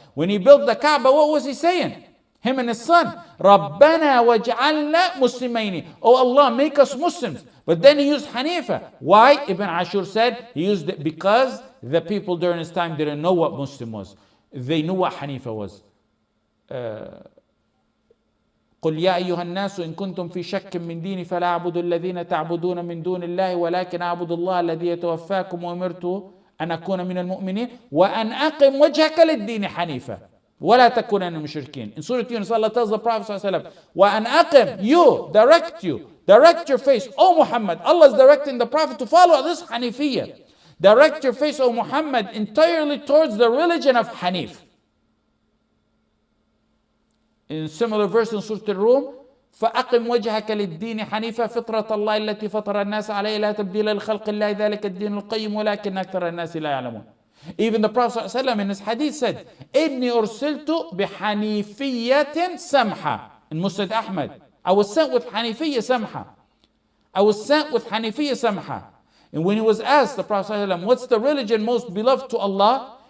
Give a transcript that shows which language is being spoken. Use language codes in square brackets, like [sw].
[en] When he built the Kaaba, what was he saying? Him and his son. [ar] Rabbana waj'alna muslimaini. [en] Oh Allah, make us Muslims. But then he used Haneefa. Why? Ibn Ashur said he used it because the people during his time didn't know what Muslim was. They knew what Haneefa was. [ar] قل يا أيها الناس إن كنتم في شك من ديني فلا أعبد الذين تعبدون من دون الله ولكن أعبد الله الذي يتوفاكم وأمرت أن أكون من المؤمنين وأن أقم وجهك للدين حنيفا ولا تكونن من المشركين. [en] In Surah Yunus, Allah tells the Prophet ﷺ, [ar] وأن أقم, [en] you, direct you, Direct your face, O Muhammad. Allah is directing the Prophet to follow this Haneefiyyah. Direct your face, O Muhammad, entirely towards the religion of Hanif. In similar verse in Surah Al-Rum, [ar] فأقم وجهك للدين حنيفا فطرة الله التي فطر الناس عليها لا تبديل لخلق الله ذلك الدين القيم ولكن أكثر الناس لا يعلمون. [en] Even the Prophet ﷺ in his hadith said, [ar] إني أرسلت بحنيفية سمحة. [en] In Musnad Ahmad, I was sent with Haneefiyyah Samha. I was sent with Haneefiyyah Samha. And when he was asked, the Prophet ﷺ, what's the religion most beloved to Allah?